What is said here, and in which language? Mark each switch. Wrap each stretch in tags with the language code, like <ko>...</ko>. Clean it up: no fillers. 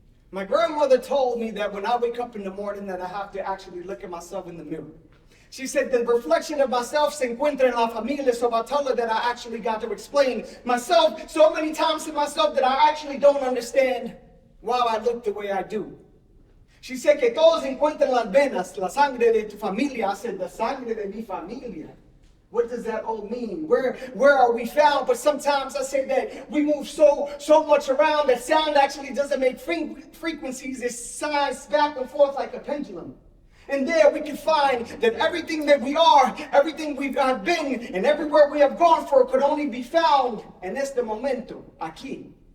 <en>My grandmother told me that when I wake up in the morning that I have to actually look at myself in the mirror. She said the reflection of myself</en> <es>se encuentra en la familia,</es> <en>so I tell her that I actually got to explain myself so many times to myself that I actually don't understand why I look the way I do. She said</en> <es>que todos encuentran las venas, la sangre de tu familia.</es> <en>I said,</en> <es>la sangre de mi familia.</es> <en>What does that all mean? Where are we found? But sometimes I say that we move so much around that sound actually doesn't make frequencies. It signs back and forth like a pendulum. And there we can find that everything that we are, everything we've been, and everywhere we have gone for could only be found</en> <es>en este momento, aquí.</es>